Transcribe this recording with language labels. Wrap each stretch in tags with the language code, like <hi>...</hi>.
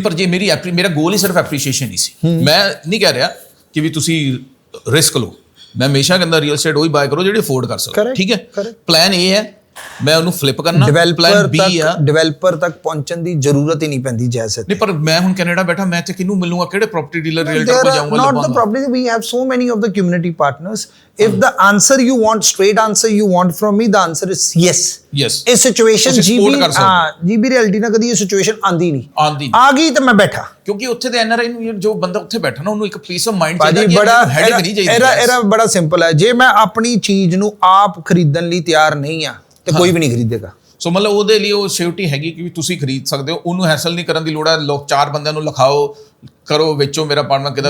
<pa>ਪਰ ਜੇ ਮੇਰਾ ਗੋਲ ਹੀ ਸਿਰਫ ਐਪਰੀਸ਼ੀਏਸ਼ਨ ਹੀ ਸੀ। ਮੈਂ ਨਹੀਂ ਕਹਿ ਰਿਹਾ ਕਿ ਵੀ ਤੁਸੀਂ ਰਿਸਕ ਲਓ। ਮੈਂ ਹਮੇਸ਼ਾ ਕਹਿੰਦਾ ਰੀਅਲ estate ਉਹੀ ਬਾਏ ਕਰੋ ਜਿਹੜੀ ਅਫੋਰਡ ਕਰ ਸਕੋ। ਠੀਕ ਹੈ ਪਲਾਨ ਇਹ ਹੈ ਮੈਂ ਉਹਨੂੰ ਫਲਿੱਪ ਕਰਨਾ। ਪਲਾਨ ਬੀ ਆ ਡਿਵੈਲਪਰ ਤੱਕ ਪਹੁੰਚਣ ਦੀ ਜ਼ਰੂਰਤ ਹੀ ਨਹੀਂ ਪੈਂਦੀ ਜੈਸੇ। ਨਹੀਂ ਪਰ ਮੈਂ ਹੁਣ ਕੈਨੇਡਾ ਬੈਠਾ ਮੈਂ ਤੇ ਕਿਹਨੂੰ ਮਿਲੂੰਗਾ ਕਿਹੜੇ ਪ੍ਰਾਪਰਟੀ ਡੀਲਰ ਰੀਅਲਟਰ ਕੋਲ ਜਾਊਂਗਾ</pa> <en>not the property we have so many of the community partners if the answer you want straight answer you want from me the answer is yes</en> <pa>ਇਹ ਸਿਚੁਏਸ਼ਨ ਜੀਬੀ ਰਿਐਲਿਟੀ ਨਾਲ ਕਦੀ ਇਹ situation ਆਂਦੀ ਨਹੀਂ ਆ ਗਈ ਤਾਂ ਮੈਂ ਬੈਠਾ ਕਿਉਂਕਿ ਉੱਥੇ ਦੇ ਐਨਆਰਆਈ ਨੂੰ ਜੋ ਬੰਦਾ ਉੱਥੇ ਬੈਠਾ ਨਾ ਉਹਨੂੰ ਇੱਕ ਪੀਸ ਆਫ ਮਾਈਂਡ ਚਾਹੀਦਾ ਬੜਾ ਹੈਡਿਕ ਨਹੀਂ ਚਾਹੀਦਾ। ਇਹਦਾ ਬੜਾ ਸਿੰਪਲ ਹੈ ਜੇ ਮੈਂ ਆਪਣੀ ਚੀਜ਼ ਨੂੰ ਆਪ ਖਰੀਦਣ ਲਈ ਤਿਆਰ ਨਹੀਂ ਆ ਤੇ ਕੋਈ ਵੀ ਨਹੀਂ ਖਰੀਦੇਗਾ। ਸੋ ਮਤਲਬ ਉਹਦੇ ਲਈ ਉਹ ਸਿਕਿਉਰਿਟੀ ਹੈਗੀ ਕਿ ਤੁਸੀਂ ਖਰੀਦ ਸਕਦੇ ਹੋ। ਉਹਨੂੰ ਹੈਸਲ ਨਹੀਂ ਕਰਨ ਦੀ ਲੋੜ ਹੈ। ਲੋਕ 4 ਬੰਦਿਆਂ ਨੂੰ ਲਿਖਾਓ ਕਰੋ ਵੇਚੋ ਮੇਰਾ ਅਪਾਰਟਮੈਂਟ ਕਿਦਾ।</pa>